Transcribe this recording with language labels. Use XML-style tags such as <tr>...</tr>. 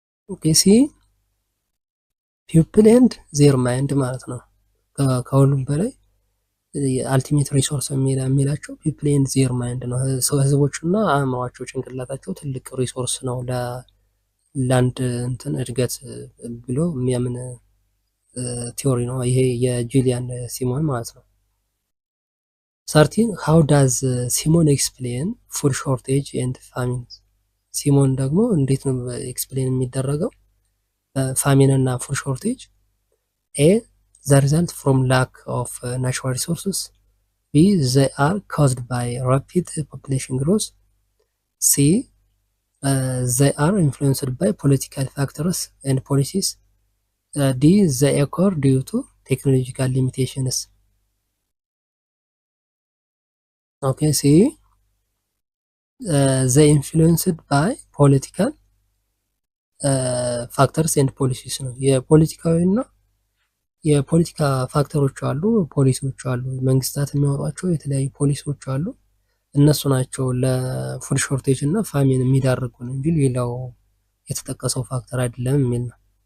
<am>ኦኬ ሲ ፒፕል ኤንድ ዜር ማይንድ ማለት ነው። ከሁሉም በላይ አልቲሜት ሪሶርስ የሚላቸው ፒፕል ኤንድ ዜር ማይንድ ነው። ህዝቦችና አእምሯቸው ጭንቅላታቸው ትልቅ ሪሶርስ ነው ለአንድ እንትን እድገት ብሎ የሚያምን ቲዮሪ ነው። ይሄ የጁሊያን ሲሞን ማለት ነው። 13</am> <en>how does ሲሞን ኤክስፕሌን ፉድ ሾርቴጅ ኤንድ ፋሚን?</en> <am>ሲሞን ደግሞ እንዴት ነው ኤክስፕሌን የሚደረገው ፋሚን እና ፉድ ሾርቴጅ?</am> <en>ኤ the result from lack of natural resources, B they are caused by rapid population growth, C they are influenced by political factors and policies, D they occur due to technological limitations. Okay, see they influenced by political factors and policies</en> <am>ነው። የፖለቲካዊና የፖለቲካ ፋክተሮች አሉ፣ ፖሊሲዎች አሉ፣ መንግስታት የሚያወጧቸው የተለያዩ ፖሊሲዎች አሉ። እነሱ ናቸው ለፉድ ሾርቴጅ እና ፋሚን የሚዳርጉን እንጂ ሌላው የተጠቀሰው ፋክተር አይደለም የሚል ነው።</am>